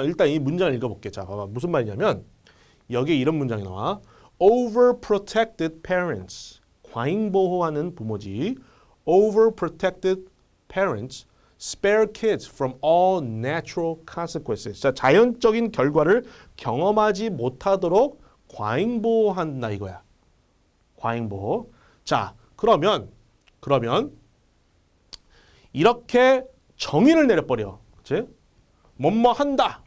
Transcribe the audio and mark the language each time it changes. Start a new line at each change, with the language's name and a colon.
Korean: 나 일단 이 문장을 읽어볼게. 자, 봐봐. 무슨 말이냐면 여기에 이런 문장이 나와.
English: Overprotected parents.
Korean: 과잉보호하는 부모지.
English: Overprotected parents spare kids from all natural consequences.
Korean: 자, 자연적인 결과를 경험하지 못하도록 과잉보호한다 이거야. 과잉보호. 자, 그러면 이렇게 정의를 내려버려. 그치? 뭐뭐 한다.